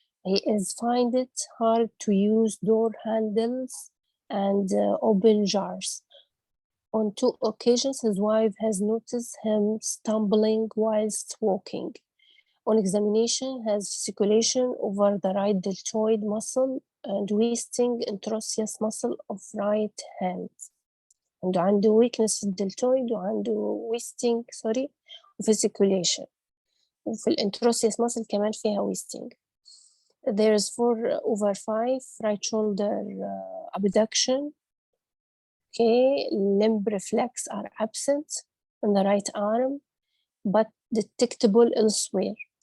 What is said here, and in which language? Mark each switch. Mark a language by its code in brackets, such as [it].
[en] He find it hard to use door handles and open jars. On 2 occasions, his wife has noticed him stumbling whilst walking. On examination, has fasciculation over the right deltoid muscle and wasting interosseous muscle of right hand. [ar] عنده weakness في الدلتويد وعنده [en] wasting fasciculation. [ar] وفي الانتروسيوس muscle كمان فيها wasting. [en] There's 4/5 right shoulder abduction. Okay, limb reflex are absent in the right arm, but detectable elsewhere.